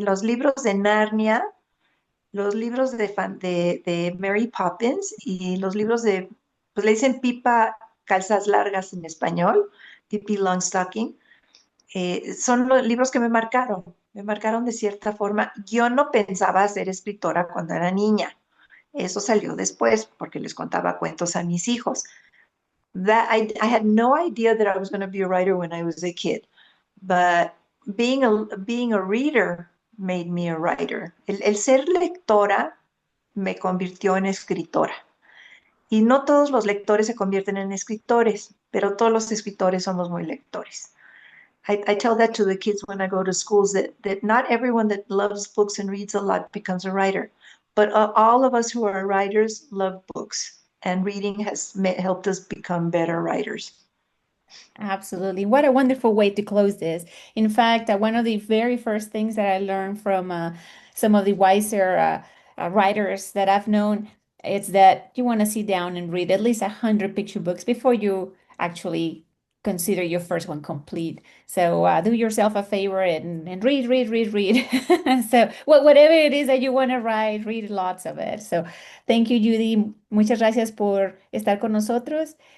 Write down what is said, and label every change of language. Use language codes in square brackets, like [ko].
[es] Los libros de Narnia, los libros de Mary Poppins y los libros pues le dicen Pipa Calzas Largas en español, Pippi Longstocking. Son los libros que me marcaron de cierta forma. Yo no pensaba ser escritora cuando era niña. Eso salió después porque les contaba cuentos a mis hijos. [en] I had no idea that I was going to be a writer when I was a kid, but being a reader made me a writer. [es] El ser lectora me convirtió en escritora. Y no todos los lectores se convierten en escritores, pero todos los escritores somos muy lectores. [en] I tell that to the kids when I go to schools that not everyone that loves books and reads a lot becomes a writer, but all of us who are writers love books, and reading has helped us become better writers. Absolutely. What a wonderful way to close this. In fact, one of the very first things that I learned from some of the wiser writers that I've known is that you want to sit down and read at least 100 picture books before you actually consider your first one complete. So do yourself a favor and read, read, read, read. So whatever it is that you want to write, read lots of it. So thank you, Judy. [es] Muchas gracias por estar con nosotros.